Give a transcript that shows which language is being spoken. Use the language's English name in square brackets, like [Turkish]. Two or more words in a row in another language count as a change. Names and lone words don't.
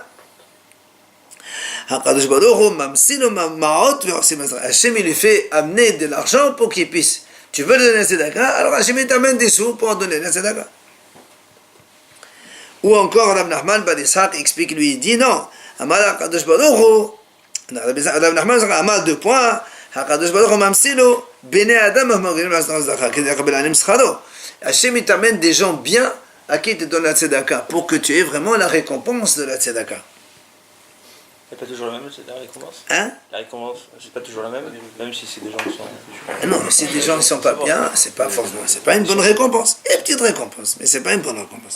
[Hebrew] הקדוש ברוך הוא [French] Hashem il lui fait amener de l'argent pour qu'il puisse. Tu veux donner la tzedaka, alors Hashem il t'amène des sous pour donner la tzedaka. Ou encore Rav Nachman ben Ishaq explique, lui il dit non. [Hebrew] אמר הקדוש ברוך הוא רב נחמן אמר [French] 2 points. [Hebrew] הקדוש ברוך הוא ממציא לו בני אדם המהוגנים לעשות צדקה כדי לקבל עניים שכרו. [French] Hachem il t'amène des gens bien à qui te donne la tzedaka pour que tu aies vraiment la récompense de la tzedaka. C'est pas toujours la même, c'est la récompense. Hein? La récompense, c'est pas toujours la même, même si c'est des gens qui sont. Non, si des gens ne sont pas bien, c'est pas forcément, c'est pas une bonne récompense. Il y a une petite récompense, mais c'est pas une bonne récompense.